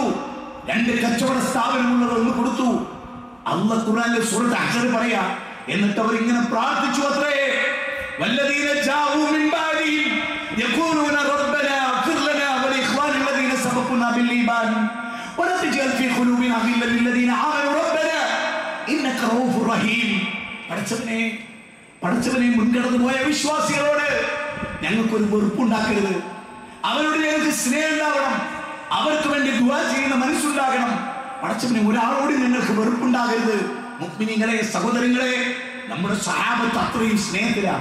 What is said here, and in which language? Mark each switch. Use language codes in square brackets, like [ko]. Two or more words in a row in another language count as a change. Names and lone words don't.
[ml] 2 കച്ചവട സ്ഥാപനമുള്ളവർ ഒന്ന് കൊടുത്തു. അല്ലാഹ് ഖുർആനിലെ സൂറത്ത് അഹ്സർ പറയാ. എന്നിട്ട് അവർ ഇങ്ങനെ പ്രാർത്ഥിച്ചു അത്രേ. [ar] والذين جاءوا من بعدهم يقولون ربنا اغفر لنا ولإخواننا الذين سبقونا بالإيمان ولا تجعل في قلوبنا غلا للذين آمنوا ربنا إنك رؤوف رحيم. [ml] പടച്ചവനെ മുൻകടന്നു പോയ വിശ്വാസികളോട് ഞങ്ങൾക്കൊരു വെറുപ്പുണ്ടാക്കരുത്. അവരോട് ഞങ്ങൾക്ക് സ്നേഹം ഉണ്ടാവണം. അവർക്ക് വേണ്ടി ദുആ ചെയ്യുന്ന മനസ്സുണ്ടാകണം. പടച്ചവനെ ഒരാളോട് ഞങ്ങൾക്ക് വെറുപ്പുണ്ടാകരുത്. മുഅ്മിനീങ്ങളെ, സഹോദരങ്ങളെ, നമ്മുടെ സ്വഹാബത്ത് അത്രയും സ്നേഹത്തിലാണ്.